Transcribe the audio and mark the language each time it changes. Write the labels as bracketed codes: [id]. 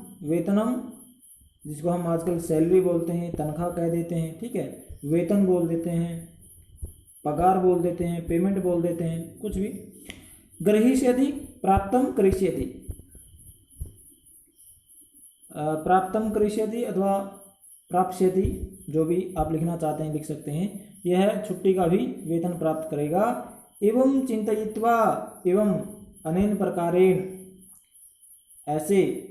[hi] वेतनम जिसको हम आजकल सैलरी बोलते हैं, तनख्वाह कह देते हैं, ठीक है। वेतन बोल देते हैं, पगार बोल देते हैं, पेमेंट बोल देते हैं, कुछ भी। [sa] ग्रहीष्यति प्राप्तं करिष्यति। [hi] प्राप्तं करिष्यति अथवा प्राप्स्यति, जो भी आप लिखना चाहते हैं लिख सकते हैं। यह छुट्टी का भी वेतन प्राप्त करेगा। [sa] एवं चिंतयित्वा, एवं अनेन प्रकारेण [hi] ऐसे।